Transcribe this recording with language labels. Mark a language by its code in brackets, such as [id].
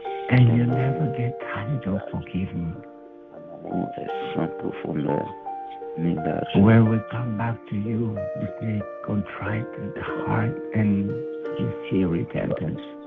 [en] And you never get tired of forgiving. [fr] L'amour est sans profondeur ni largeur. [en] When we come back to you with a contrite heart and sincere repentance,